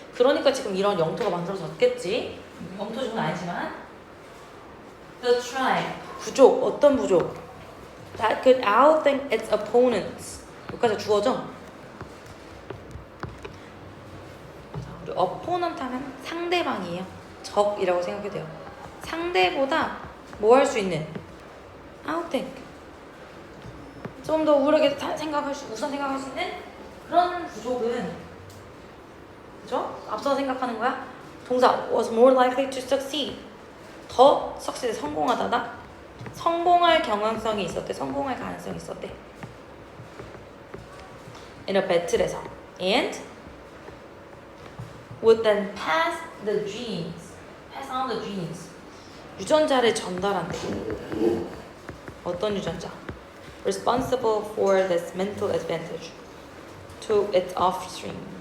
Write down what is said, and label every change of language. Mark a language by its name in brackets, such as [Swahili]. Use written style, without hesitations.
[Korean] 그러니까 지금 이런 영토가 만들어졌겠지. 영토주는 아니지만 [English] the tribe, [Korean] 부족, 어떤 부족? [English] that could outthink its opponents. [Korean] 여기까지 주어져. 우리 opponent 하면 상대방이에요. 적이라고 생각해도 돼요. 상대보다 뭐 할 수 있는? outthink. 좀 더 우월하게 우선 생각할 수 있는 그런 부족은, 그죠? 앞서 생각하는 거야. 동사 [English] was more likely to succeed. [Korean] 더 succeed, 성공하다다. 성공할 경향성이 있었대. 성공할 가능성이 있었대. [English] in a battle에서. and would then pass the genes. pass on the genes. [Korean] 유전자를 전달한대. 어떤 유전자? [English] responsible for this mental advantage to its offspring.